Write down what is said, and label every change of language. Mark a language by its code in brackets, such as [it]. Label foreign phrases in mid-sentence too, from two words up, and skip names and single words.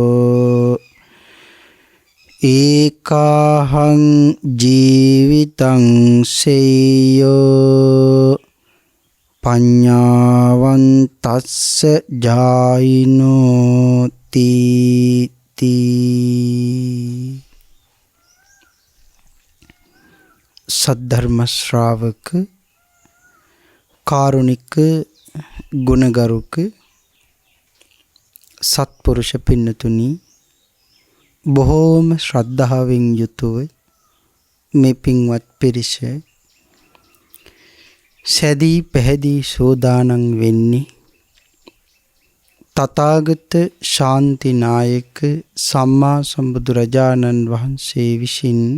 [pi] एकाहं जीवितं सेयो पඤ්ඤාවන්තස්ස ජායිනෝති [si] සද්ධර්ම ශ්‍රාවක කාරුණික ගුණගරුක सत्पुरुष පින්නතුනි බොහෝම ශ්‍රද්ධාවෙන් යුතුව මේ පින්වත් පිරිස සැදී පැහැදී සෝදානම් වෙන්නේ තථාගත ශාන්තිනායක සම්මා සම්බුදුරජාණන් වහන්සේ විසින්